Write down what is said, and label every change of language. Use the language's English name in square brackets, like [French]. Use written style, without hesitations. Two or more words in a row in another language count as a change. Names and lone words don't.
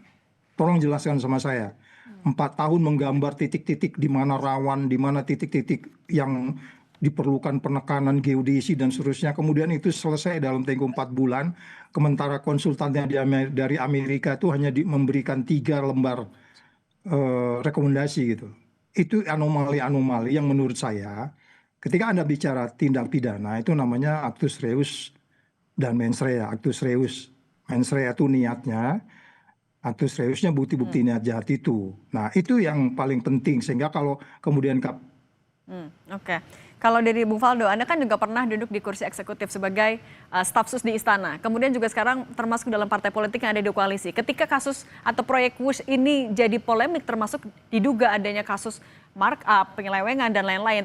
[Indonesian] Tolong jelaskan sama saya. 4 tahun menggambar titik-titik di mana rawan, di mana titik-titik yang diperlukan penekanan geodesi dan seterusnya. Kemudian itu selesai dalam tempo 4 bulan. Sementara konsultannya dari Amerika itu hanya memberikan 3 lembar rekomendasi gitu. Itu anomali-anomali yang menurut saya ketika Anda bicara tindak pidana itu namanya [Latin] actus reus [Indonesian] dan [Latin] mens rea. Actus reus, mens rea [Indonesian] itu niatnya. [Latin] Actus reusnya [Indonesian] bukti-bukti niat jahat itu. Nah itu yang paling penting sehingga kalau kemudian Oke. Kalau dari Bung Faldo, Anda kan juga pernah duduk di kursi eksekutif sebagai staf sus di istana. Kemudian juga sekarang termasuk dalam partai politik yang ada di koalisi. Ketika kasus atau proyek WUSH ini jadi polemik termasuk diduga adanya kasus markup, penyelewengan dan lain-lain.